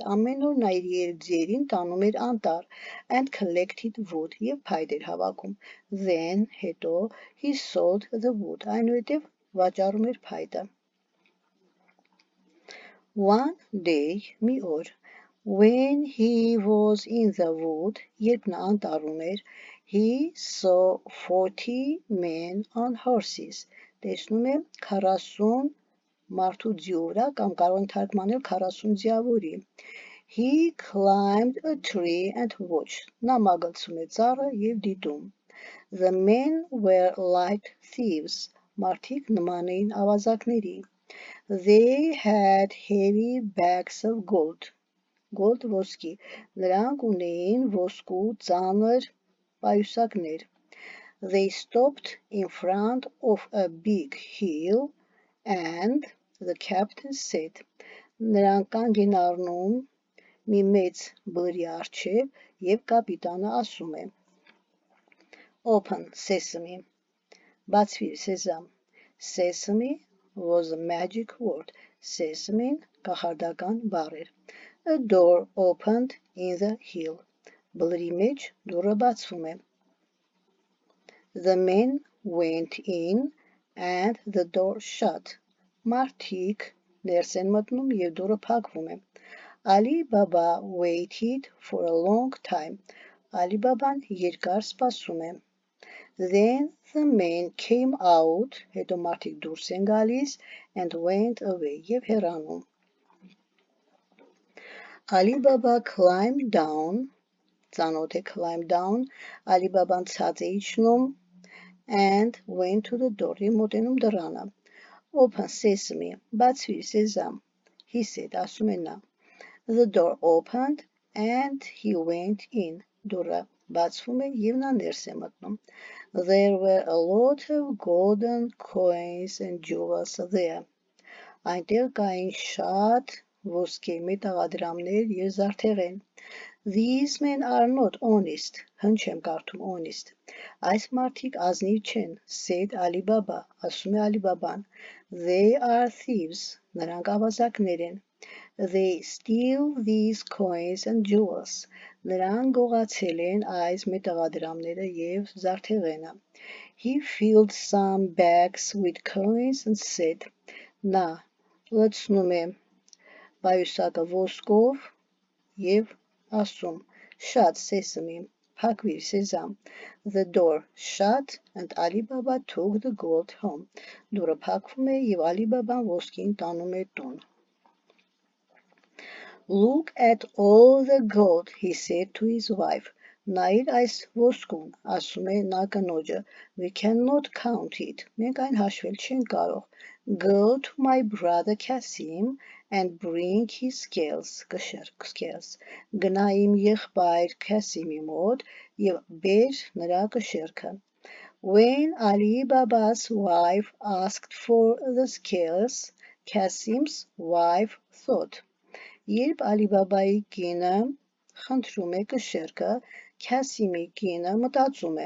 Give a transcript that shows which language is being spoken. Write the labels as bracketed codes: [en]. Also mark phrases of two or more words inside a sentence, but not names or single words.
[hy] Ամեն օր նա իր 3 ձերին տանում էր անտառ [en] and collected wood [hy] և փայտ էր հավաքում։ Then, հետո, [en] he sold the wood. [hy] Այնուհետև վաճառում էր փայտը։ [en] One day, [hy] մի օր, [en] when he was in the wood, [hy] երբ նա անտառում էր, [en] he saw 40 men on horses. [hy] Տեսնում է 40 մարդու ձիուրա կամ կարող են թարգմանել 40 ձիավորի։ [en] He climbed a tree and watched. [hy] Նա մագլցում է ծառը և դիտում։ [en] The men were like thieves. [hy] Մարդիկ նման էին ավազակների։ [en] They had heavy bags of gold. [hy] Gold ոսկի։ Նրանք ունեին ոսկու ծանր պայուսակներ։ [en] They stopped in front of a big hill and the captain said. [hy] Նրանք կանգ են առնում մի մեծ բլրի առջև և կապիտանը ասում է. [en] Open, sesame, [hy] բացվիր, սեզամ, [en] Sesame, was a magic word. [hy] Sesame կախարդական բառ էր. [en] A door opened in the hill. [hy] Բլրի մեջ դուռը բացվում է. [en] The men went in and the door shut. [hy] Մարդիկ ներս են մտնում և դուռը փակվում է. [en] Ali Baba waited for a long time. [hy] Ali Baban երկար սպասում է. [en] Then the men came out, [hy] հետո մարդիկ դուրս են գալիս, [en] and went away, [hy] և հեռանում. [en] Ali Baba climbed down, [hy] ծանոթ է [en] climb down, [hy] Ali Baban ցած է իջնում, [en] and went to the door, [hy] և մոտենում դռանը. [en] Open sesame, [hy] բացվիր սեզամ, [en] he said, [hy] ասում է նա. [en] The door opened and he went in. [hy] Դուռը բացվում է և նա ներս է մտնում. [en] There were a lot of golden coins and jewels there. [hy] Այնտեղ կային շատ ոսկե մետաղադրամներ և զարդեղեն. [en] These men are not honest. [hy] Հնչ եմ կարդում honest. Այս մարդիկ ազնիվ չեն, [en] said Ali Baba, [hy] ասում է Ali Baban. [en] They are thieves. [hy] Նրանք ավազակներ են. [en] They steal these coins and jewels. [hy] Նրանք գողացել են այս մետաղադրամները և զարդեղենը. [en] He filled some bags with coins and said. [hy] Նա լցնում է պայուսակը ոսկով և ասում. [en] Shut sesame, [hy] փակվիր սեզամ. [en] The door shut and Ali Baba took the gold home. [hy] Դուռը փակվում է և Ali Baban ոսկին տանում է տուն. [en] Look at all the gold, he said to his wife. [hy] Նայիր այս ոսկուն, ասում է նա կնոջը. [en] We cannot count it. [hy] Մենք այն հաշվել չենք կարող. [en] Go to my brother Kasim and bring his scales, scales. [hy] Գնա իմ եղբայր Kasimի մոտ և բեր նրա կշեռքը. [en] When Ali Baba's wife asked for the scales, Kasim's wife thought. [hy] Երբ Ali Babai կինը խնդրում է կշեռքը, Kasimի կինը մտածում է.